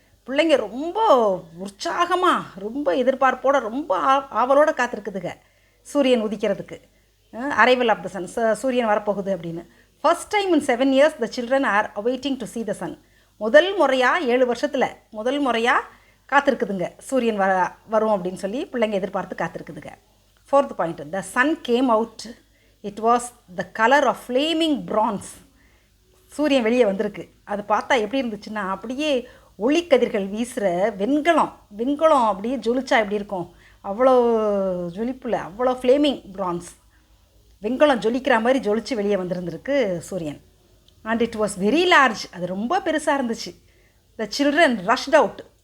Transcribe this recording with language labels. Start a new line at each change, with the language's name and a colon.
Tamil: பிள்ளைங்க ரொம்ப உற்சாகமாக ரொம்ப எதிர்பார்ப்போடு ரொம்ப ஆவலோடு காத்திருக்குதுங்க சூரியன் உதிக்கிறதுக்கு.
English: arrival of the sun,
Tamil: சூரியன் வரப்போகுது அப்படின்னு.
English: First time in 7 years the children are awaiting to see the sun.
Tamil: முதல் முறையாக 7 வருஷத்தில் முதல் முறையாக காத்திருக்குதுங்க சூரியன் வரும் அப்படின்னு சொல்லி பிள்ளைங்க எதிர்பார்த்து காத்திருக்குதுங்க.
English: 4th point, the sun came out. It was the color of flaming bronze.
Tamil: சூரியன் வெளியே வந்திருக்கு. அது பார்த்தா எப்படி இருந்துச்சுன்னா அப்படியே ஒளிக்கதிர்கள் வீசுகிற வெண்கலம் அப்படியே ஜொலிச்சா எப்படி இருக்கும், அவ்வளோ ஜொலிப்பில் அவ்வளோ
English: flaming bronze,
Tamil: வெண்கலம் ஜொலிக்கிற மாதிரி ஜொலிச்சு வெளியே வந்திருந்துருக்கு சூரியன்.
English: And it was very large.
Tamil: அது ரொம்ப பெருசாக இருந்துச்சு.
English: The children rushed out.